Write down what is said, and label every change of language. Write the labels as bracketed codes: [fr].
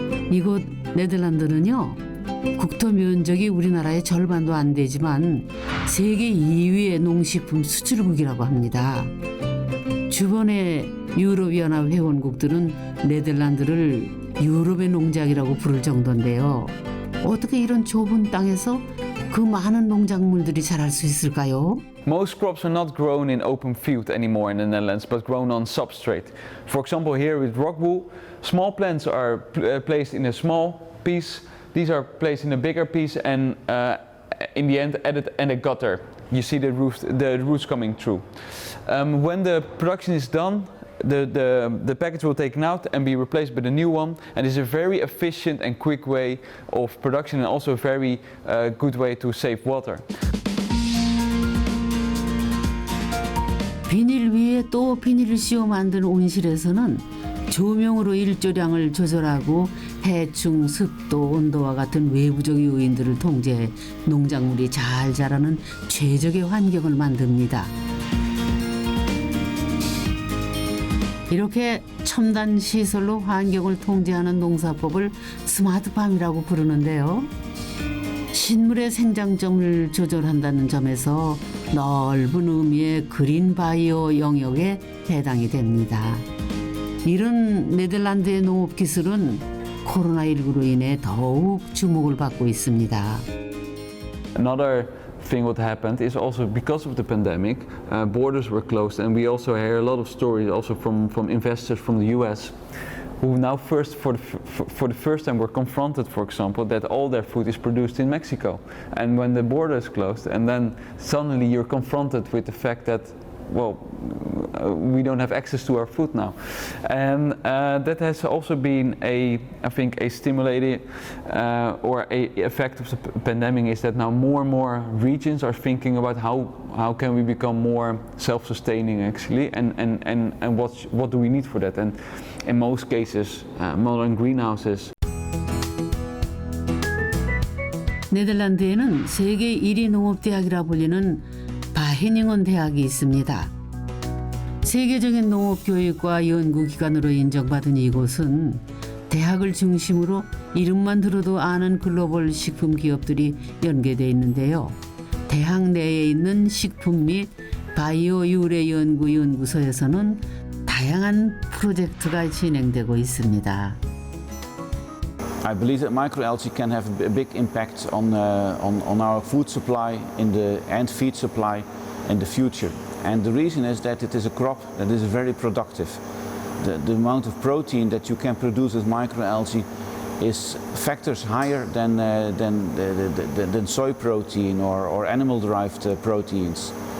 [ko] 이곳 네덜란드는요, 국토 면적이 우리나라의 절반도 안 되지만 세계 2위의 농식품 수출국이라고 합니다. 주변의 유럽연합 회원국들은 네덜란드를 유럽의 농장이라고 부를 정도인데요. 어떻게 이런 좁은 땅에서 그 많은 농작물들이 자랄 수 있을까요? [en] Most crops are not grown in open field anymore in the Netherlands, but grown on substrate. For example, here with rock wool, small plants are placed in a small piece. These are placed in a bigger piece, and in the end, added in a gutter. You see the roots coming through. When the production is done, the package will be taken out and be replaced by the new one, and it's a very efficient and quick way of production, and also a very good way to save water. [ko] 비닐 위에 또 비닐을 씌워 만든 온실에서는 조명으로 일조량을 조절하고 해충, 습도, 온도와 같은 외부적 요인들을 통제해 농작물이 잘 자라는 최적의 환경을 만듭니다. 이렇게 첨단 시설로 환경을 통제하는 농사법을 스마트팜이라고 부르는데요. 식물의 생장점을 조절한다는 점에서 넓은 의미의 그린바이오 영역에 해당이 됩니다. 이런 네덜란드의 농업 기술은 코로나19로 인해 더욱 주목을 받고 있습니다. [en] Another thing what happened is also because of the pandemic, borders were closed, and we also hear a lot of stories also from investors from the US who now for the first time were confronted, for example, that all their food is produced in Mexico. And when the border is closed, and then suddenly you're confronted with the fact that, well, we don't have access to our food now. And that has also been I think a stimulating or a effect of the pandemic is that now more and more regions are thinking about how can we become more self-sustaining actually, and what do we need for that? And in most cases, modern greenhouses. [ko] 네덜란드에는 세계 1위 농업대학이라 불리는 바헤닝은 대학이 있습니다. 세계적인 농업 교육과 연구기관으로 인정받은 이곳은 대학을 중심으로 이름만 들어도 아는 글로벌 식품 기업들이 연계되어 있는데요. 대학 내에 있는 식품 및 바이오 유래 연구 연구소에서는 다양한 프로젝트가 진행되고 있습니다. [en] I believe that microalgae can have a big impact on our food supply and feed supply in the future. And the reason is that it is a crop that is very productive. The amount of protein that you can produce with microalgae is factors higher than soy protein or animal-derived proteins.